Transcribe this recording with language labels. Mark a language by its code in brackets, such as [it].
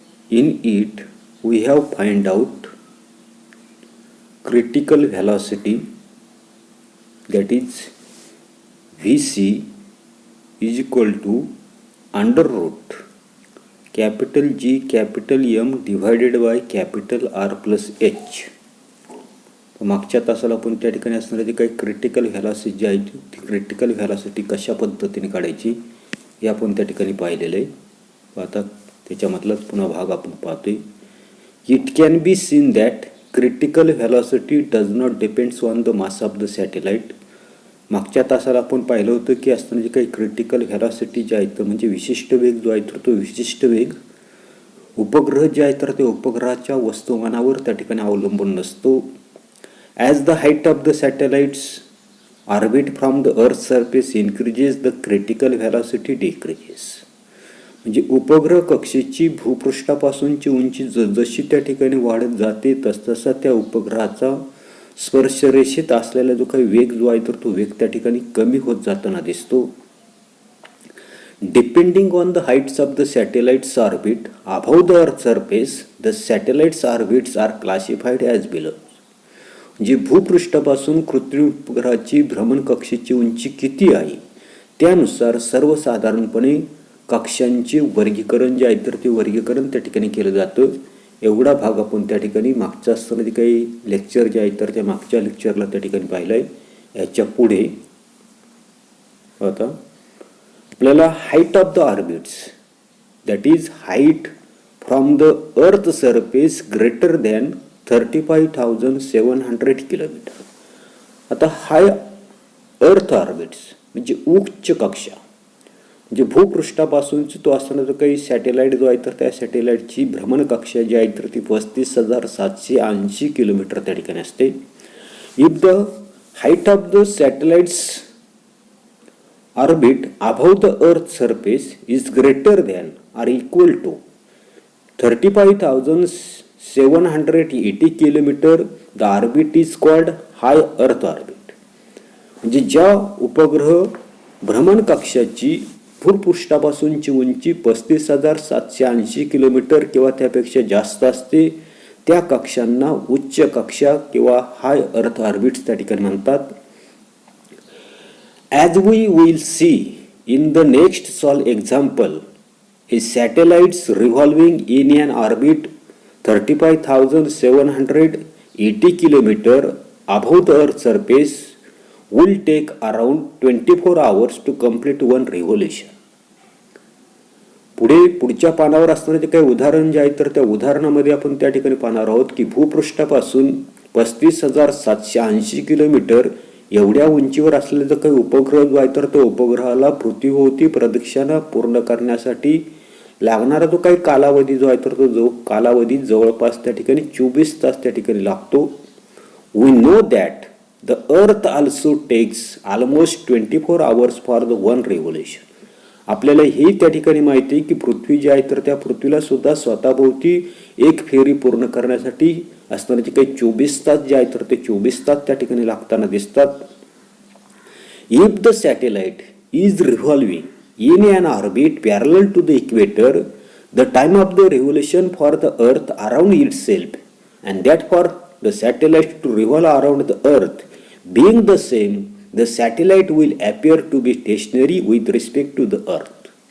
[en] In it we have find out critical velocity, that is Vc is equal to under root capital G capital M divided by capital R plus H. [mr] मागच्या तासाला आपण त्या ठिकाणी असणारी काही critical velocity जी आहे ती critical velocity कशा पद्धतीने काढायची हे आपण त्या ठिकाणी पाहिलेलं आहे. आता त्याच्यामधलाच पुन्हा भाग आपण पाहतोय. [en] It can be seen that critical velocity does not depends on the mass of the satellite. [mr] मागच्या तासाला आपण पाहिलं होतं की असताना जे काही क्रिटिकल व्हॅलॉसिटी जे आहे तर म्हणजे विशिष्ट वेग जो आहे तर तो विशिष्ट वेग उपग्रह जे आहे तर ते उपग्रहाच्या वस्तुमानावर त्या ठिकाणी अवलंबून नसतो. [en] As the height of the satellites orbit from the earth surface increases the critical velocity decreases. [mr] म्हणजे उपग्रह कक्षेची भूपृष्ठापासूनची उंची जशी त्या ठिकाणी वाढत जाते तसतसा त्या उपग्रहाचा स्पर्शरेषेत असलेला जो काही वेग जो आहे तर तो वेग त्या ठिकाणी कमी होत जाताना दिसतो. [en] Depending on the heights of the satellites orbit above the earth surface the satellites orbits are classified as below. [mr] म्हणजे भूपृष्ठापासून कृत्रिम उपग्रहाची भ्रमण कक्षेची उंची किती आहे त्यानुसार सर्वसाधारणपणे कक्षांचे वर्गीकरण जे आहे तर ते वर्गीकरण त्या ठिकाणी केलं जातं. एवढा भाग आपण त्या ठिकाणी मागच्या असताना जे काही लेक्चर जे आहे तर त्या मागच्या लेक्चरला त्या ठिकाणी पाहिलं आहे. याच्या पुढे आता आपल्याला [en] Height of the orbits that is height from the earth surface greater than 35,700 kilometre. [mr] आता हाय अर्थ ऑर्बिट्स म्हणजे उच्च कक्षा म्हणजे भूपृष्ठापासूनची तो असताना जो काही सॅटेलाइट जो आहे तर त्या सॅटेलाइटची भ्रमण कक्षा जी आहे तर ती 35,780 किलोमीटर त्या ठिकाणी असते. [en] If the height of the satellites orbit above the earth surface is greater than or equal to 35,780 kilometre the orbit is called high earth orbit. [mr] म्हणजे ज्या उपग्रह भ्रमण कक्षाची भूपृष्ठापासूनची उंची 35,780 किलोमीटर किंवा त्यापेक्षा जास्त असते त्या कक्षांना उच्च कक्षा किंवा हाय अर्थ ऑर्बिट्स त्या ठिकाणी म्हणतात. [en] As we will see in the next solve example a satellites revolving in an orbit 35,780 kilometre above the earth surface will take around 24 hours to complete one revolution. [mr] पुढच्या पानावर असणारे जे काही उदाहरण जे आहे तर त्या उदाहरणामध्ये आपण त्या ठिकाणी पाहणार आहोत की भूपृष्ठापासून 35,780 किलोमीटर एवढ्या उंचीवर असलेला जो काही उपग्रह जो आहे तर तो उपग्रहाला पृथ्वीभोवती प्रदक्षिणा पूर्ण करण्यासाठी लागणारा जो काही कालावधी जो आहे तर तो जो कालावधी जवळपास त्या ठिकाणी 24 तास त्या ठिकाणी लागतो. [en] We know that the earth also takes almost 24 hours for the one revolution. [mr] आपल्याला हे त्या ठिकाणी माहिती आहे की पृथ्वी जी आहे तर त्या पृथ्वीला सुद्धा स्वतःभोवती एक फेरी पूर्ण करण्यासाठी असणारे जे काही 24 तास जे आहे तर ते 24 तास त्या ठिकाणी लागताना दिसतात. [en] If the satellite is revolving in an orbit parallel to the equator the time of the revolution for the earth around itself and that for the satellite to revolve around the earth being the same, the satellite will appear to be stationary with respect to the earth.